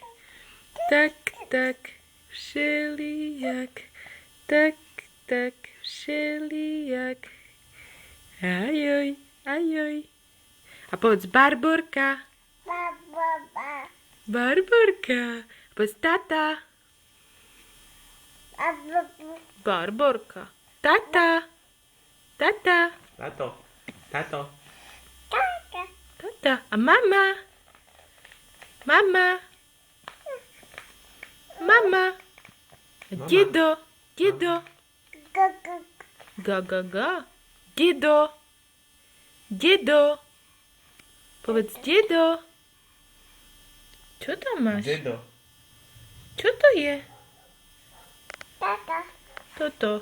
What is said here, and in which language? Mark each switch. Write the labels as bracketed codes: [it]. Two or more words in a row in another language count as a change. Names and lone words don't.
[sk] Tak, tak, všelijak. Tak, tak, všelijak. Ajoj, ajoj. A povedz Barborka. Barborka. Povedz tata. Barborka. Tata. Tata. Tato. Tato. Tata. A mama. Mama. Mama. A dedo. Dedo. Ga, ga, ga. Dedo. Dedo. Povedz dedo. Čo tam máš? Dedo. Čo to je? Toto.